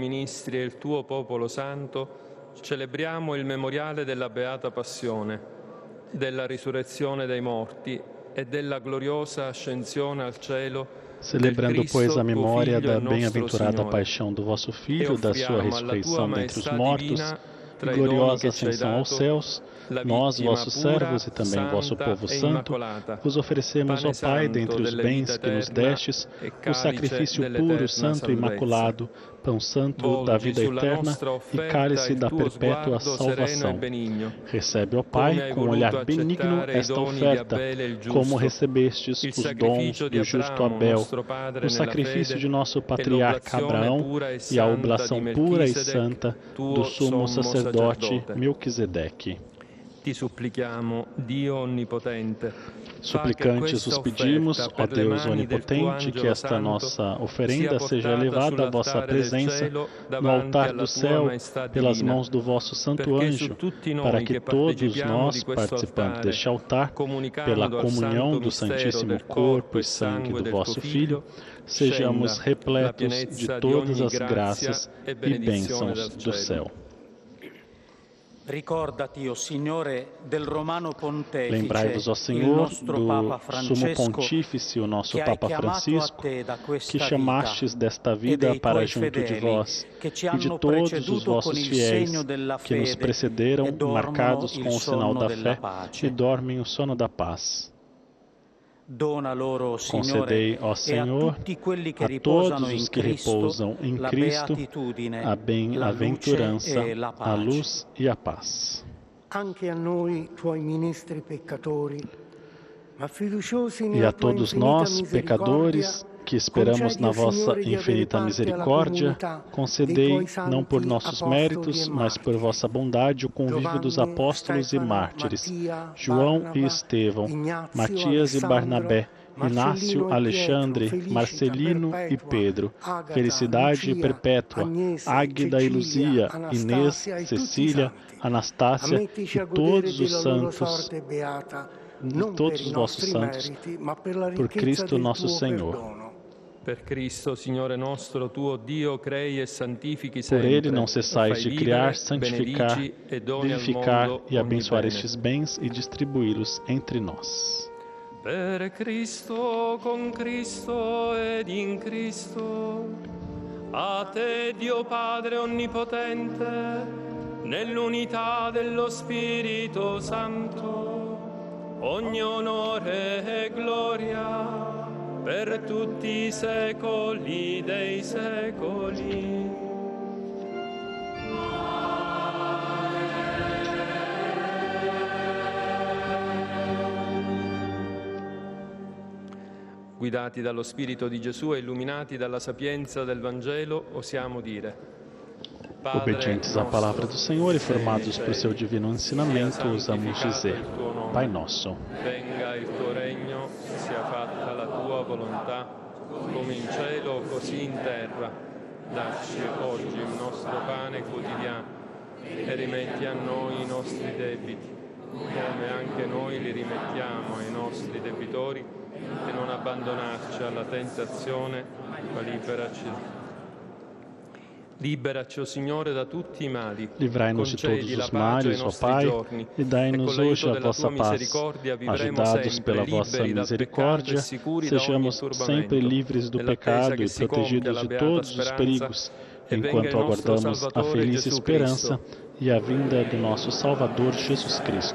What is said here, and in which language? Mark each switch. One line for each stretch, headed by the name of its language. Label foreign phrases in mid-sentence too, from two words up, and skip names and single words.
Italian: ministri e il tuo popolo santo, celebriamo il memoriale della Beata Passione, della risurrezione dei morti e della gloriosa ascensione al cielo.
Portuguese: Celebrando, pois, a memória da bem-aventurada paixão do vosso Filho, da sua ressurreição dentre os mortos,
Italian: tra
Portuguese: e
Italian: i doni
Portuguese: gloriosa
Italian: che ci hai
Portuguese: ascensão aos
Italian: dato,
Portuguese: céus,
Italian: la
Portuguese: nós,
Italian: vittima
Portuguese: vossos
Italian: pura,
Portuguese: servos e também vosso
Italian: santa
Portuguese: povo
Italian: e
Portuguese: santo,
Italian: immacolata,
Portuguese: vos oferecemos, ó
Italian: pane
Portuguese: Pai,
Italian: santo
Portuguese: dentre os
Italian: delle
Portuguese: bens
Italian: vita
Portuguese: que nos
Italian: eterna
Portuguese: destes,
Italian: e
Portuguese: o
Italian: calice
Portuguese: sacrifício puro,
Italian: dell'eterna
Portuguese: santo e
Italian: salvezza.
Portuguese: imaculado, pão santo da
Italian: Volgi
Portuguese: vida
Italian: sulla
Portuguese: eterna
Italian: nostra
Portuguese: e
Italian: offerta
Portuguese: cálice
Italian: il
Portuguese: da
Italian: tuo
Portuguese: perpétua
Italian: sguardo sereno e
Portuguese: salvação.
Italian: benigno,
Portuguese: Recebe, ó
Italian: come
Portuguese: Pai,
Italian: hai
Portuguese: com um
Italian: voluto
Portuguese: olhar benigno
Italian: accettare i
Portuguese: esta
Italian: doni di
Portuguese: oferta,
Italian: Abele il
Portuguese: como
Italian: giusto,
Portuguese: recebestes
Italian: il
Portuguese: os dons
Italian: sacrificio di
Portuguese: do justo
Italian: Abramo,
Portuguese: Abel,
Italian: nostro padre
Portuguese: o
Italian: nella
Portuguese: sacrifício
Italian: fede,
Portuguese: de nosso
Italian: e
Portuguese: patriarca
Italian: l'oblazione
Portuguese: Abraão
Italian: pura e
Portuguese: e a
Italian: santa di
Portuguese: oblação pura e
Italian: Melchisedec,
Portuguese: santa do
Italian: tuo
Portuguese: sumo
Italian: sommo
Portuguese: sacerdote
Italian: sacerdote.
Portuguese: Melquisedeque.
Italian: Ti supplichiamo, Dio Onnipotente, fa che
Portuguese: Suplicantes
Italian: questa
Portuguese: os pedimos,
Italian: offerta
Portuguese: ó
Italian: per le
Portuguese: Deus
Italian: mani del tuo
Portuguese: onipotente, que
Italian: angelo
Portuguese: esta
Italian: santo
Portuguese: nossa
Italian: sia
Portuguese: oferenda seja
Italian: portata
Portuguese: elevada à vossa
Italian: sull'altare del
Portuguese: presença
Italian: cielo
Portuguese: no
Italian: davanti
Portuguese: altar
Italian: alla
Portuguese: do
Italian: tua
Portuguese: céu,
Italian: maestà
Portuguese: pelas
Italian: divina,
Portuguese: mãos do vosso santo
Italian: perché
Portuguese: anjo,
Italian: su tutti
Portuguese: para
Italian: noi
Portuguese: que
Italian: che
Portuguese: todos
Italian: partecipiamo
Portuguese: nós,
Italian: di questo
Portuguese: participantes
Italian: altare,
Portuguese: deste altar, pela
Italian: comunicando al
Portuguese: comunhão
Italian: santo
Portuguese: do
Italian: mistero
Portuguese: Santíssimo
Italian: del
Portuguese: Corpo
Italian: corpo
Portuguese: e
Italian: e
Portuguese: sangue
Italian: sangue
Portuguese: do
Italian: del tuo
Portuguese: vosso Filho,
Italian: Figlio,
Portuguese: sejamos
Italian: scenda la
Portuguese: repletos de
Italian: pienezza di
Portuguese: todas
Italian: ogni
Portuguese: as
Italian: grazia
Portuguese: graças
Italian: e
Portuguese: e
Italian: benedizione
Portuguese: bênçãos
Italian: dal
Portuguese: do
Italian: cielo.
Portuguese: céu.
Italian: Ricordati, o Signore, del Romano Pontefice,
Portuguese: Lembrai-vos, ó
Italian: il
Portuguese: Senhor,
Italian: nostro Papa
Portuguese: do sumo
Italian: Francesco,
Portuguese: pontífice, o nosso
Italian: che hai
Portuguese: Papa
Italian: chiamato a
Portuguese: Francisco,
Italian: te da
Portuguese: que
Italian: questa
Portuguese: chamastes
Italian: vita,
Portuguese: desta
Italian: e
Portuguese: vida
Italian: dei
Portuguese: para
Italian: tuoi
Portuguese: junto de
Italian: fedeli
Portuguese: vós,
Italian: che ci
Portuguese: e de
Italian: hanno
Portuguese: todos os
Italian: preceduto con
Portuguese: vossos
Italian: il
Portuguese: fiéis
Italian: segno della
Portuguese: que nos
Italian: fede
Portuguese: precederam,
Italian: e dormono
Portuguese: marcados
Italian: il
Portuguese: com o sinal
Italian: sonno
Portuguese: da
Italian: della
Portuguese: fé, e
Italian: pace.
Portuguese: dormem o sono da paz.
Italian: Dona loro,
Portuguese: Concedei,
Italian: Signore,
Portuguese: ó
Italian: e a
Portuguese: Senhor,
Italian: tutti quelli che
Portuguese: a todos
Italian: riposano in
Portuguese: os que
Italian: Cristo
Portuguese: repousam em
Italian: la
Portuguese: Cristo
Italian: beatitudine,
Portuguese: a
Italian: la luce
Portuguese: bem-aventurança,
Italian: e la
Portuguese: a
Italian: pace.
Portuguese: luz e a paz.
Italian: Anche a noi, tuoi ministri peccatori, ma fiduciosi
Portuguese: E
Italian: nella
Portuguese: a
Italian: tua
Portuguese: todos
Italian: infinita
Portuguese: nós, pecadores,
Italian: misericordia,
Portuguese: que esperamos na vossa infinita misericórdia, concedei, não por nossos méritos, mas por vossa bondade, o convívio dos apóstolos e mártires, João e Estevão, Matias e Barnabé, Inácio, Alexandre, Marcelino e Pedro, Felicidade perpétua, Águida e Luzia, Inês, Cecília, Anastácia e todos os santos, de todos os vossos santos, por Cristo nosso Senhor.
Italian: Per Cristo, Signore nostro, tuo Dio, crei e santifichi
Portuguese: Por
Italian: sempre.
Portuguese: Ele não cessais
Italian: e
Portuguese: de
Italian: fai
Portuguese: criar,
Italian: vivere,
Portuguese: santificar,
Italian: benedici e doni al
Portuguese: vivificar
Italian: mondo
Portuguese: e abençoar
Italian: ogni bene.
Portuguese: estes bens e distribuí-los entre nós.
Italian: Per Cristo, con Cristo ed in Cristo, a te Dio Padre Onnipotente, nell'unità dello Spirito Santo, ogni onore e gloria per tutti i secoli dei secoli. Guidati dallo Spirito di Gesù e illuminati dalla sapienza del Vangelo, osiamo dire:
Portuguese: Obedientes à palavra do Senhor e formados por seu divino ensinamento, ousamos dizer: Pai Nosso,
Italian: venga il tuo regno, sia fatta la tua volontà, come in cielo così in terra. Dacci oggi il nostro pane quotidiano e rimetti a noi i nostri debiti, come anche noi li rimettiamo ai nostri debitori, e non abbandonarci alla tentazione, ma liberaci, o Signore, da tutti i mali.
Portuguese: livrai-nos de todos os males, ó Pai, e dai-nos hoje a vossa paz. Ajudados pela vossa misericórdia, sejamos sempre livres do pecado e protegidos de todos os perigos, enquanto aguardamos a feliz esperança e a vinda do nosso Salvador Jesus Cristo.